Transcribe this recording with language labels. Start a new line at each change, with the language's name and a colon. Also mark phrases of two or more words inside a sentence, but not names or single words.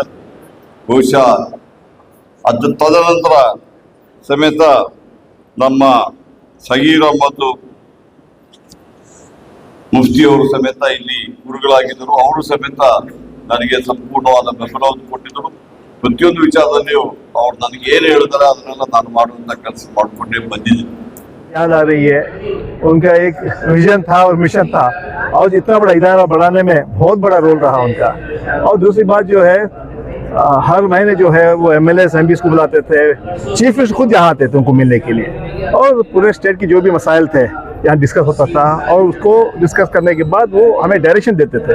Kannada: ಬಹುಶಃ ಅದು ತದನಂತರ ಸಮೇತ ನಮ್ಮ ಸಗೀರ್ ಅಹಮದ್ ಮುಫ್ತಿಯವರು ಸಮೇತ ಇಲ್ಲಿ ಗುರುಗಳಾಗಿದ್ದರು. ಅವರು ಸಮೇತ ನನಗೆ ಸಂಪೂರ್ಣವಾದ ಬೆಂಬಲವನ್ನು ಕೊಟ್ಟಿದ್ದರು. ಪ್ರತಿಯೊಂದು ವಿಚಾರದಲ್ಲಿಯೂ ಅವ್ರು ನನಗೆ ಏನು ಹೇಳಿದಾರೆ ಅದನ್ನೆಲ್ಲ ನಾನು ಮಾಡುವಂಥ ಕೆಲಸ ಮಾಡಿಕೊಂಡೇ ಬಂದಿದ್ದೀನಿ.
Hindi: याद आ रही है, उनका एक विजन था और मिशन था, और इतना बड़ा इदारा बढ़ाने में बहुत बड़ा रोल रहा उनका. और दूसरी बात जो है, हर महीने जो है वो MLAs MPs को बुलाते थे,
English: chief minister
Hindi: खुद यहाँ आते थे उनको मिलने के लिए, और पूरे स्टेट की जो भी मसाइल थे यहाँ डिस्कस होता था, और उसको डिस्कस करने के बाद वो हमें डायरेक्शन देते थे.